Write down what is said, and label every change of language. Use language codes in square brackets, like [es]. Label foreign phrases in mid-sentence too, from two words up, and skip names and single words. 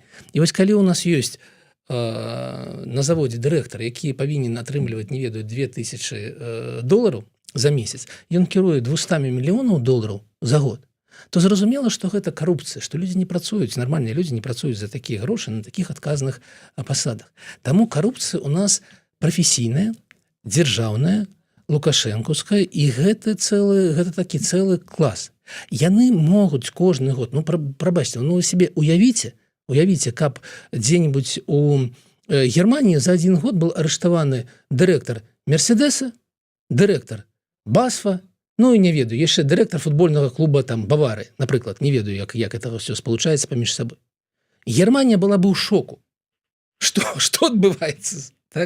[be] І вось калі у нас ёсць на заводзе дырэктар, які павінен атрымліваць, не ведаю, $2000 за месяц, ён кіруе 200 мільёнаў долараў за год, то зразумела, што гэта карупцыя, што людзі не працуюць, нармальныя людзі не працуюць за такія грошы на такіх адказных пасадах. Таму карупцыя у нас прафесійная, дзяржаўная, лукашэнкаўская, і гэта такі цэлы клас. Яны могуць кожны год, ну, прабачце, ну, сябе уявіце, каб [ru] дзе-нибудь у Германии за один год был [be] арыштаваны дырэктар Мерседеса, дырэктар Басфа, ну і не ведаю, яшчэ дырэктар футбольнага клуба там Бавары, напрыклад, не ведаю, як [ru] это все [be] спалучаецца паміж сабой. Германія была бы ў шоку. Што адбываецца? Так?